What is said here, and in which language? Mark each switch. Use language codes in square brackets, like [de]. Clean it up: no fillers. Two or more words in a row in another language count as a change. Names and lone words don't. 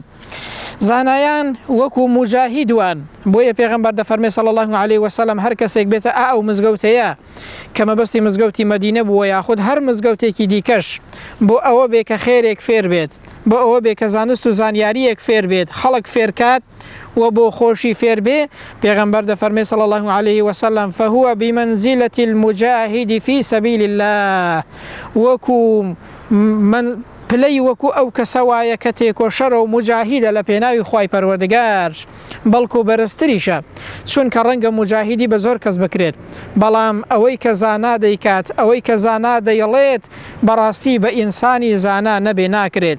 [ckb] زانایان وەکو مجاهیدوان بۆیە پێغەمبەر دەفەرمێ [ar] صلی الله علیه وسلم [ckb] هەر کەسێک بێتە ئەو مزگەوتەیە کە مەبەستی مزگەوتی مەدینە بووە یاخود هەر مزگەوتێکی دیکەش بۆ ئەوە بێ کە خێرێک فێر بێت بۆ ئەوە بێ کە زانست و زانیاریەک فێر بێت خەڵک فێرکات و بۆ خۆشی فێر بێ پێغەمبەر دەفەرمێ [ar] صلی الله علیه وسلم فهو بمنزلة المجاهد في سبيل الله [ckb] وەکو من پلەی وەکو ئەو کەسەوایە کە تێکۆشەرە و مجاهیدە لە پێناوی خوای پەروەردگار بەڵکو بەرزتریشە چونکە ڕەنگە مجاهیدی بە زۆر کەس بکرێت بەڵام ئەوەی کە زانا دەیکات ئەوەی کە زانا دەیڵێت بەڕاستی بە ئینسانی زانا نەبێ ناکرێت.